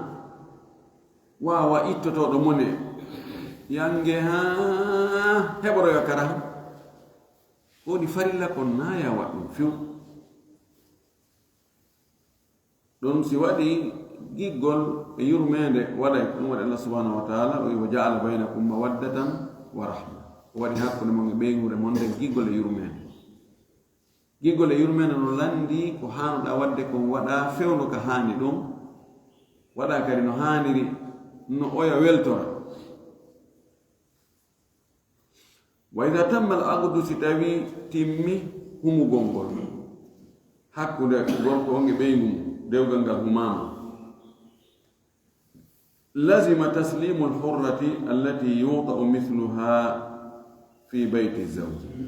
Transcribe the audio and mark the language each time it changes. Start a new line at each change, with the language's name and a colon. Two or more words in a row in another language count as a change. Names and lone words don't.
Fula: wawa ittotoɗo mone yange ha heɓoroyo kara woni farilla kon naya waɗɗum few ɗum si waɗi giggol e yurmede waɗay ɗum waɗi Allah
Arabic: سبحانه وتعالى وجعل بينكم مودة ورحمة
Fula: waɗi hakkude mon e ɓeygure mon nden giggol e yurmede giggol e yurmede no landi ko hanuɗa wadde kon waɗa fewno ka hani ɗum waɗa kadi no haniri no oya weltora
Arabic: وإذا تم العقد
Fula: si tawi timmi humugol ngol hakkude gorko on e ɓeygu mum dewgal ngal
Arabic: هما لازمة تسليم الحرة التي يوطأ مثلها في بيت زوج